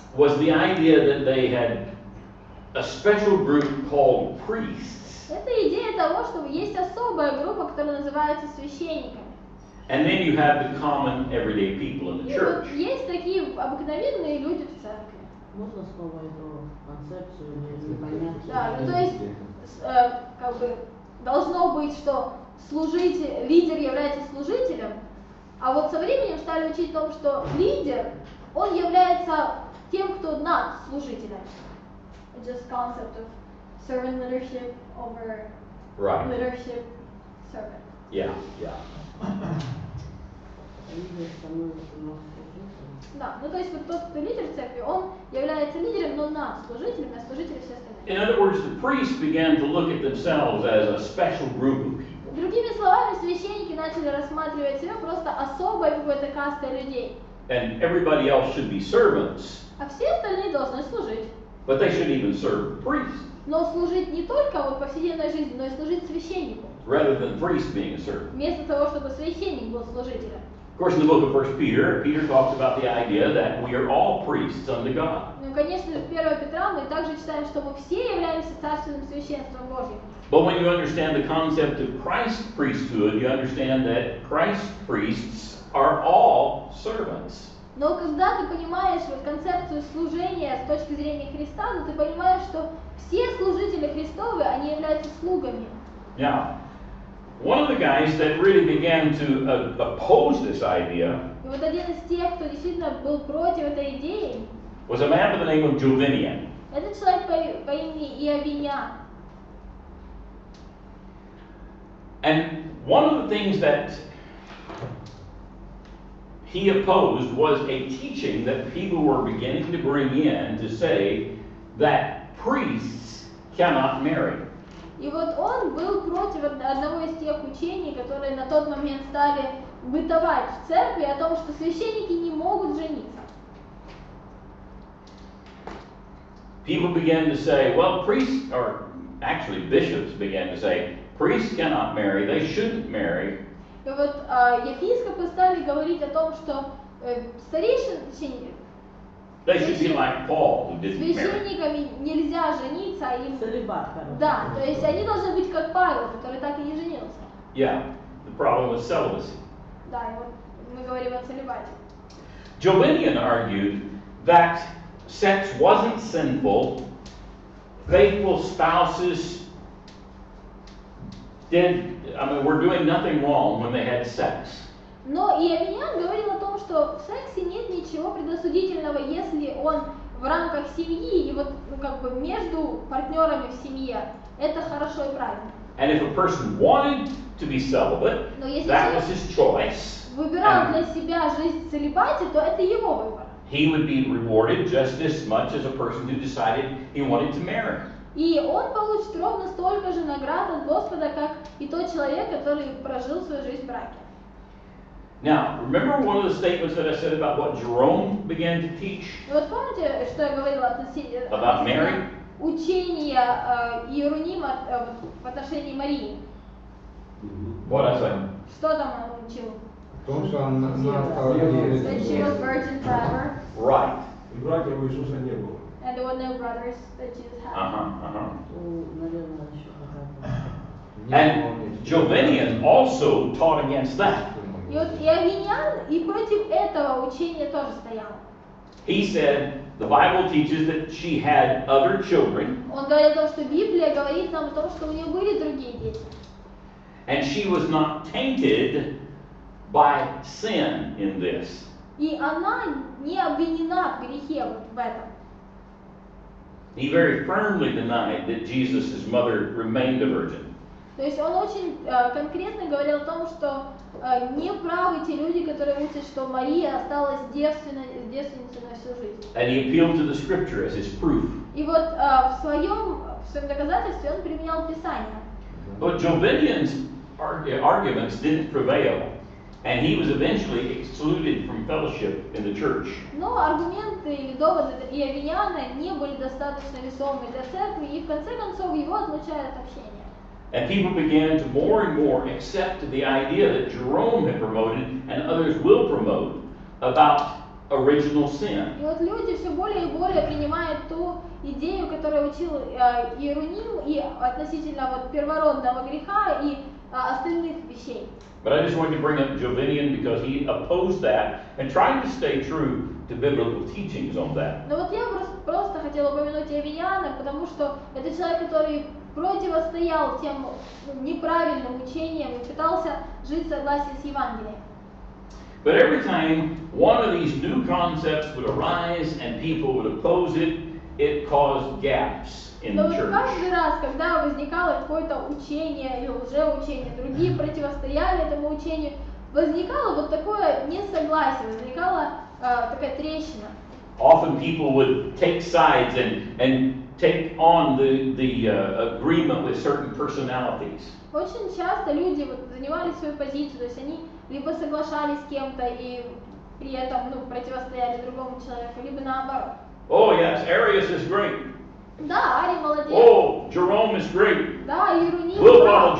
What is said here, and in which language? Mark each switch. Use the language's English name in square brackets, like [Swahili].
[English] was the idea that they had a special group called priests. [Russian] это идея того, что есть особая группа, которая называется священниками. [English] And then you have the common everyday people in the [Russian] И вот [English] church. [Russian] есть такие обыкновенные люди в церкви. Можно снова эту концепцию или понятие? Да, то есть как бы должно быть, что лидер является служителем, а вот со временем стали учить о том, что лидер, он является тем, кто над служителем. [English] It's just concept of servant leadership over Right. leadership servant. Yeah, yeah. [Russian] Лидер становится над служителем. Да, ну то есть вот тот, кто лидер в церкви, он является лидером, но над служителем, а служители все остальные. [English] In other words, the priests began to look at themselves as a special group of people. [Russian] Другими словами, священники начали рассматривать себя просто особой какой-то кастой людей. [English] And everybody else should be servants, [Russian] А все остальные должны служить. [English] but they shouldn't even serve the priest, [Russian] Но служить не только вот в повседневной жизни, но и служить священнику. [English] rather than the priest being a servant. [Russian] Вместо того, чтобы священник был служителем. [English] Of course, in the book of 1 Peter, Peter talks about the idea that we are all priests unto God. [Russian] Ну, конечно, в 1 Петра мы также читаем, что мы все являемся царственным священством Божьим. [English] But when you understand the concept of Christ's priesthood, you understand that Christ's priests are all servants. [Russian] Но когда ты понимаешь вот концепцию служения с точки зрения Христа, то ты понимаешь, что все служители Христовы, они являются слугами. [English] Now, one of the guys that really began to oppose this idea [Russian] И вот один из тех, кто действительно был против этой идеи, [English] was a man by the name of Jovinian. [Russian] это человек по имени Иовинян. [English] And one of the things that he opposed was a teaching that people were beginning to bring in to say that priests cannot marry. [Russian] И вот он был против одного из тех учений, которые на тот момент стали бытовать в церкви, о том, что священники не могут жениться. [English] People began to say, well, priests, or actually bishops began to say, priests cannot marry, they shouldn't marry. [Russian] И вот епископы стали говорить о том, что старейшин, [English] They should be like Paul, who didn't marry. [Russian] священниками нельзя жениться, а им... Целибат, короче. Да, то есть они должны быть как Павел, который так и не женился. [English] Yeah, the problem was celibacy. [Russian] Да, и вот мы говорим о целибате. [English] Jovinian argued that sex wasn't sinful, faithful spouses were doing nothing wrong when they had sex. [Russian] Но Иовинян говорил о том, что в сексе нет ничего предосудительного, если он в рамках семьи и вот ну, как бы между партнерами в семье. Это хорошо и правильно. [English] And if a person wanted to be celibate, [Russian] Но если [English] that was [Russian] человек [English] his choice. [Russian] выбирал [English] And [Russian] для себя жизнь в целибате, то это его выбор. [English] he would be rewarded just as much as a person who decided he wanted to marry. [Russian] И он получит ровно столько же наград от Господа, как и тот человек, который прожил свою жизнь в браке. [English] Now, remember one of the statements that I said about what Jerome began to teach? [Russian] И вот помните, что я говорила относительно [English] About Mary? [Russian] учения Иеронима в отношении Марии? [English] What I say? [Russian] Что там он учил? В том, что она стала [English] That she was virgin forever, Right. [Russian] И братьев у Иисуса не было. [English] and there were no brothers that Jesus had. [Russian] Наверное, еще какая-то. [English] And Jovinian also taught against that. [Russian] И вот Иовинян и против этого учения тоже стоял. [English] He said the Bible teaches that she had other children, [Russian] Он говорил о том, что Библия говорит нам о том, что у нее были другие дети. [English] and she was not tainted by sin in this. [Russian] И она не обвинена в грехе вот в этом. [English] He very firmly denied that Jesus' mother remained a virgin. [Russian] То есть он очень конкретно говорил о том, что не правы те люди, которые учат, что Мария осталась девственницей на всю жизнь. [English] And he appealed to the scripture as his proof. [Russian] И вот в своем доказательстве он применял Писание. [English] But Jovinian's arguments didn't prevail, and he was eventually excluded from fellowship in the church. [Russian] Но аргументы или доводы Иовиняна не были достаточно весомы для церкви, и в конце концов его отлучают от общения. [English] And people began to more and more accept the idea that Jerome had promoted and others will promote about original sin. [Russian] И вот люди все более и более принимают ту идею, которую учил Иероним, и относительно вот первородного греха и остальных вещей. [English] But I just wanted to bring up Jovinian because he opposed that and tried to stay true to biblical teachings on that. [Russian] Но вот я просто хотела упомянуть Иовиняна, потому что это человек, который противостоял тем неправильным учениям и пытался жить в согласии с Евангелием. [English] But every time one of these new concepts would arise and people would oppose it, it caused gaps in [Russian] Но [English] the [Russian] вот [English] church. [Russian] каждый раз, когда возникало какое-то учение или лжеучение, другие противостояли этому учению, возникало вот такое несогласие, возникала такая трещина. [English] Often people would take sides and take on the agreement with certain personalities. [Russian] Очень часто люди вот занимали свою позицию, то есть они либо соглашались с кем-то и при этом противостояли другому человеку, либо наоборот. [English] Oh yes, Arius is great. [Russian] Да, Арий молодец. [English] Oh, Jerome is great. [Russian] Да, Иеруним [English] We'll [Russian] прав.